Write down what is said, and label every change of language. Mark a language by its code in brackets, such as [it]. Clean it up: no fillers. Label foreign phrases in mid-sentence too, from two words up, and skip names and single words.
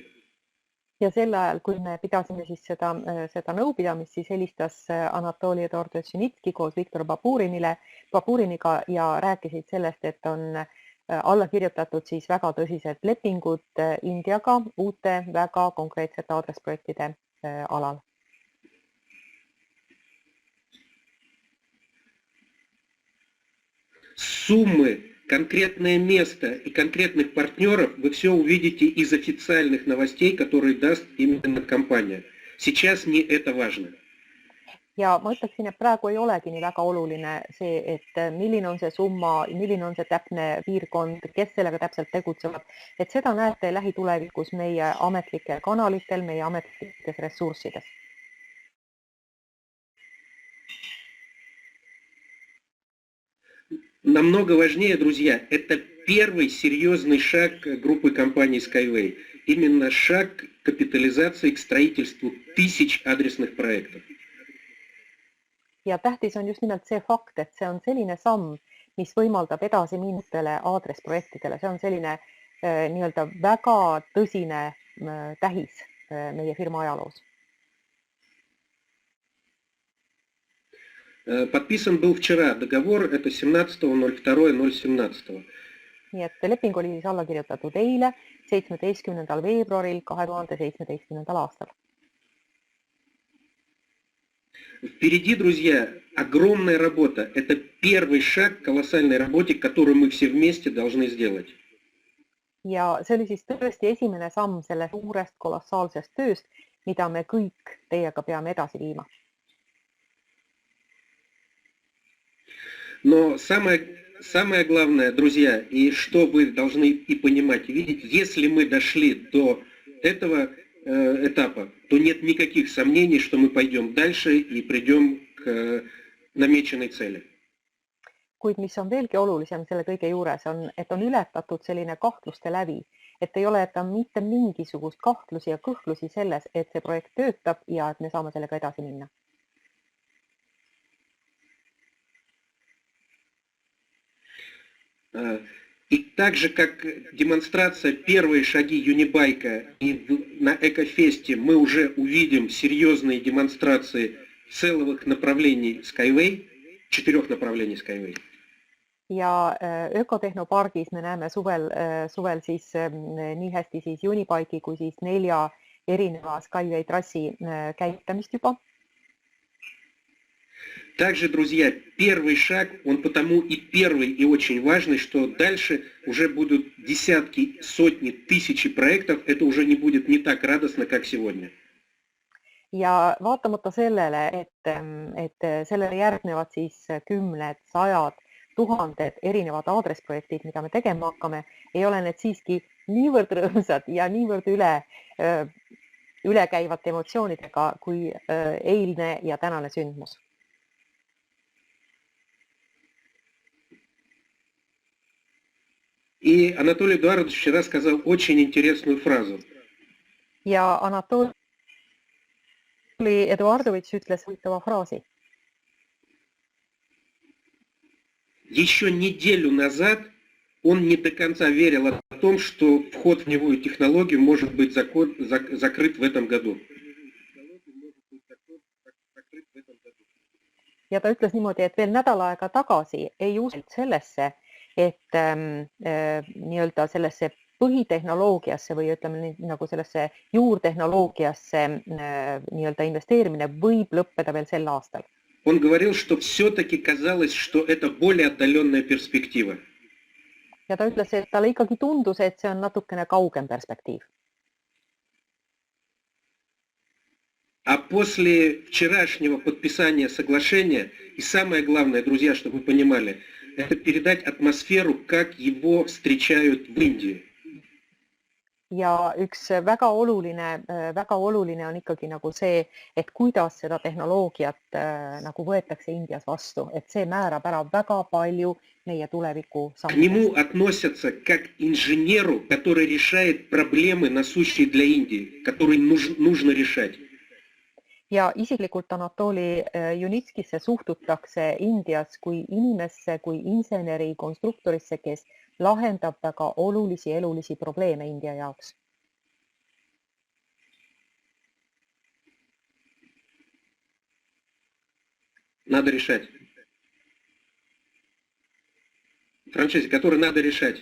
[et] ja sel ajal, kui me pidasime siis seda nõupidamist, siis helistas Anatoli Eduardovitš Junitski koos Viktor Baburiniga ja rääkisid sellest, et on alla kirjutatud siis väga tõsised lepingud Indiaga uute väga konkreetsete aadressprojektide alal. [ru] Суммы, конкретное место и конкретных партнеров вы все увидите из официальных новостей, которые даст именно компания. Сейчас не это важно. [et] Ja ma ütleksin, et praegu ei olegi nii väga oluline see, et milline on see summa, milline on see täpne piirkond, kes sellega täpselt tegutsevad. Et seda näete lähitulevikus meie ametlikel kanalitel, meie ametlikes ressurssides. [ru] Намного важнее, друзья, это первый серьезный шаг группы компаний Skyway. Именно шаг капитализации к строительству тысяч адресных проектов. [et] Ja tähtis on just nimelt see fakt, et see on selline samm, mis võimaldab edasi minutele aadressprojektidele. See on selline nii-öelda väga tõsine tähis meie firma ajaloos. [ru] Подписан был вчера договор, это 17.02.017. [et] Nii et leping oli siis alla kirjutatud eile, 17. veebruaril 2017. aastal. [ru] Впереди, друзья, огромная работа. Это первый шаг к колоссальной работе, которую мы все вместе должны сделать. [et] Ja see oli siis tõesti esimene samm selle suurest kolossaalsest tööst, mida me kõik teiega peame edasi viima. [ru] Но самое главное, друзья, и что вы должны и понимать, и видеть, если мы дошли до этого этапа, то нет никаких сомнений, что мы пойдем дальше и придем к намеченной цели. [et] Kuid mis on veelgi olulisem selle kõige juures on, et on ületatud selline kahtluste lävi, et ei ole mitte mingisugust kahtlusi ja kõhklusi selles, et see projekt töötab ja et me saame sellega edasi minna. [ru] И так же, как демонстрация первые шаги Юнибайка, и на Экофесте мы уже увидим серьезные демонстрации целых направлений Skyway, 4 направлений Skyway. [et] Ja Ökotehnopargis me näeme suvel siis nii hästi siis Unibaiki kui siis 4 erineva Skyway trassi käitamist juba. [ru] Также, друзья, первый шаг, он потому и первый, и очень важный, что дальше уже будут десятки, сотни, тысячи проектов, это уже не будет не так радостно, как сегодня. [et] ja vaatamata sellele, et sellele järgnevad siis kümned, sajad, tuhanded erinevad aadressprojektid, mida me tegema hakkame, ei ole need siiski niivõrd rõõmsad ja niivõrd ülekäivate emotsioonidega kui eilne ja tänane sündmus. [ru] И Анатолий Эдуардович вчера сказал очень интересную фразу. [et] Ja Anatoli Eduardovitš ütles huvitava fraasi. [ru] Еще неделю назад он не до конца верил о том, что вход в новую технологию может быть закрыт в этом году. [et] Ja ta ütles niimoodi, et veel nädal aega tagasi ei usunud sellesse, et nii-öelda sellesse põhitehnoloogiasse või ütleme nii, nagu sellesse juurtehnoloogiasse nii-öelda investeerimine võib lõppeda veel sel aastal. [ru] Он говорил, что все-таки казалось, что это более отдаленная перспектива. [et] Ja ta ütles, et talle ikkagi tundus, et see on natukene kaugem perspektiiv. [ru] А после вчерашнего подписания соглашения, и самое главное, друзья, чтобы вы понимали, это передать атмосферу, как его встречают в Индии. [et] Ja üks väga oluline on ikkagi nagu see, et kuidas seda tehnoloogiat nagu võetakse Indias vastu, et see määrab ära väga palju meie tuleviku [ru] К нему относятся как инженеру, который решает проблемы, насущие для Индии, которые нужно решать. [et] Ja isiklikult Anatoli Junitskisse suhtutakse Indias kui inimesse, kui inseneri, konstruktorisse, kes lahendab väga elulisi probleeme India jaoks. [ru] Надо решать. Франчеси, которые надо решать.